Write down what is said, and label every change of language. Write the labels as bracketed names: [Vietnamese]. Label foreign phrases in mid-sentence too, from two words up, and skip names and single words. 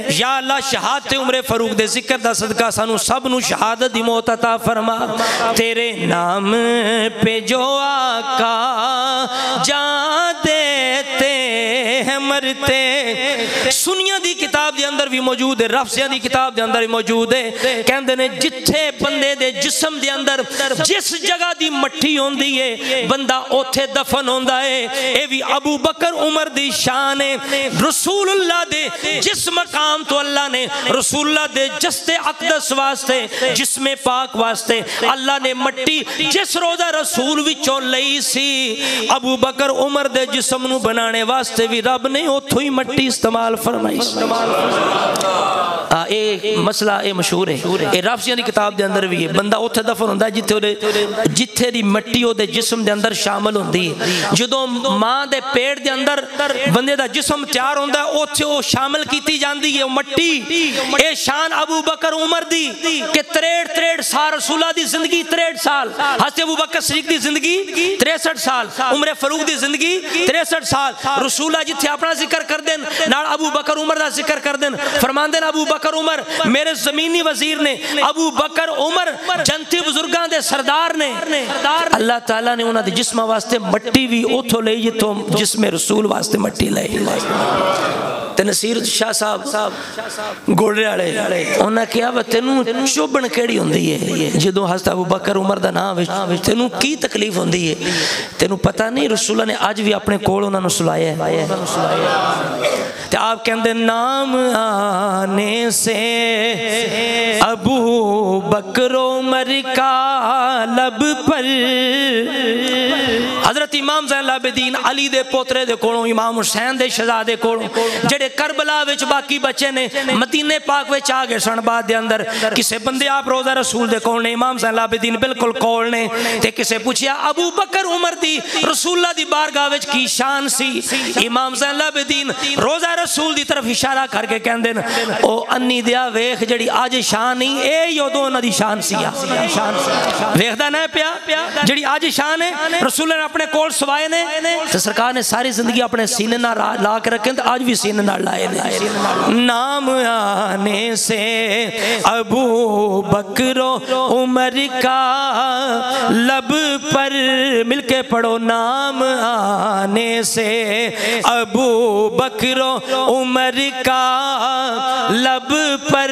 [Punjabi] یا اللہ شہادت عمر فاروق دے ذکر دا صدقہ سانو سب نو شہادت دی موت عطا فرما، [Urdu] تیرے نام پہ جو آقا جان دیتے ہیں مرتے۔ [Punjabi] سنیاں دی کتاب دے اندر بھی موجود ہے، رفضیاں دی کتاب دے اندر بھی موجود ہے، کہندے نے جتھے بندے دے جسم دے اندر جس جگہ دی مٹھی ہوندی ہے بندہ اوتھے دفن ہوندا ہے، اے بھی ابو بکر عمر دی شان ہے۔ رسول اللہ دے جس مقام تو اللہ نے رسول اللہ دے جسد اقدس واسطے، جسم پاک واسطے اللہ نے مٹی جس روزہ رسول وچوں لئی سی، ابو بکر عمر دے جسم نو بنانے واسطے بھی رب نے اوتھوں ہی مٹی استعمال فرمائی۔ اے مسئلہ اے مشہور ہے، اے رافضیاں دی کتاب دے اندر بھی ہے، بندہ اوتھے دفن ہوندا ہے جتھے دی مٹی او دے جسم دے اندر شامل ہوندی ہے۔ جدوں ماں دے پیٹ دے اندر بندے دا جسم تیار ہوندا ہے اوتھے او شامل کیتی جاندی ہے مٹی۔ اے شان ابو بکر عمر دی کہ 63 سال رسول اللہ دی زندگی، 63 سال حضرت ابو بکر صدیق دی زندگی 63 سال، عمر فاروق دی زندگی 63 سال۔ رسول اللہ جتھے اپنا ذکر کر دین نال ابو بکر عمر دا ذکر کر دین، فرماندے ابو بکر عمر میرے زمینی وزیر نے، ابو بکر عمر جنتی بزرگاں دے سردار نے۔ اللہ تعالیٰ نے انہاں دے جسم واسطے مٹی بھی اوتھوں لئی جتوں جسم رسول واسطے مٹی لئی۔ تے نصیر شاہ صاحب گوڑے والے انہاں کہیا وا تینوں چوبن کیڑی ہوندی ہے جدوں حضرت ابو بکر عمر دا نام تینوں کی تکلیف ہوندی ہے؟ تینوں پتہ نہیں رسول اللہ نے اج بھی اپنے کول انہاں نوں سلایا ہے۔ تے آپ کہندے [Urdu] نام آنے سے ابو بکر عمر کا لب پر، [Punjabi] حضرت امام زین العابدین علی دے پوترے دے کولوں، امام حسین دے شہزادے کولوں جڑے کربلا وچ باقی بچے نے مدینے پاک وچ آ گئے سن بعد دے اندر، کسے بندے آپ روضہ رسول دے کول نے، امام زین العابدین بالکل کول نے، تے کسے پوچھیا ابو بکر عمر دی رسول اللہ دی بارگاہ وچ کی شان سی؟ امام زین العابدین روضہ رسول دی طرف اشارہ کر کے کہندے او انی دیا ویکھ جڑی اج شان نہیں اے یودوں انہاں دی شان سی، ویکھدا نہ پیا جڑی اج شان ہے رسول نے اپنے کول سوائے نے، تے سرکار نے ساری زندگی اپنے سینے نال لا کے رکھے تے اج بھی سینے نال لائے نے۔ [Urdu] نام آنے سے ابو بکر عمر کا لب پر، مل کے پڑھو، نام آنے سے ابو بکر عمر کا لب پر،